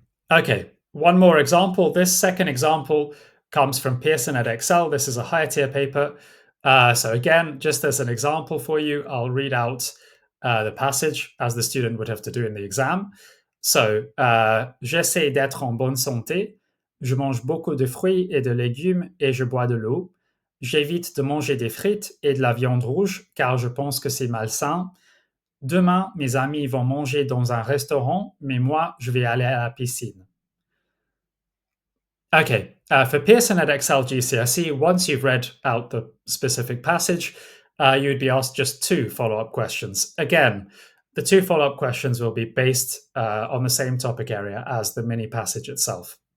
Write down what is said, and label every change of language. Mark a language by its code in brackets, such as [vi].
[en] Okay, one more example. This second example comes from Pearson at Excel. This is a higher tier paper. So again, just as an example for you, I'll read out the passage as the student would have to do in the exam. [fr] So, j'essaie d'être en bonne santé. Je mange beaucoup de fruits et de légumes et je bois de l'eau. J'évite de manger des frites et de la viande rouge car je pense que c'est malsain. Demain, mes amis vont manger dans un restaurant, mais moi, je vais aller à la piscine. [en] Okay, for Pearson at Excel GCSE, once you've read out the specific passage, you would be asked just 2 follow-up questions. Again, the 2 follow-up questions will be based on the same topic area as the mini passage itself.